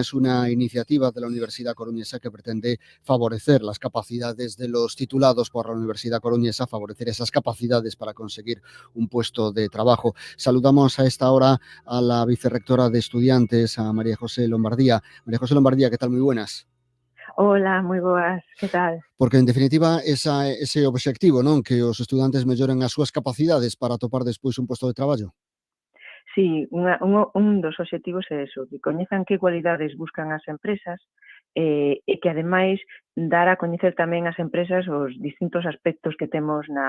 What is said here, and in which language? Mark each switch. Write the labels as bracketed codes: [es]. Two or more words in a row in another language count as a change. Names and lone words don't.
[es] Es una iniciativa de la Universidad Coruñesa que pretende favorecer las capacidades de los titulados por la Universidad Coruñesa, favorecer esas capacidades para conseguir un puesto de trabajo. Saludamos a esta hora a la vicerrectora de estudiantes, a María José Lombardía. María José Lombardía, ¿qué tal? Muy buenas. [gl] Ola, moi boas, que tal? Porque, en definitiva, ese obxectivo, non? Que os estudantes melloren as súas capacidades para atopar despois un posto de traballo. Sí, un dos obxectivos é eso, que coñezan que cualidades buscan as empresas e que, ademais, dar a coñecer tamén as empresas os distintos aspectos que temos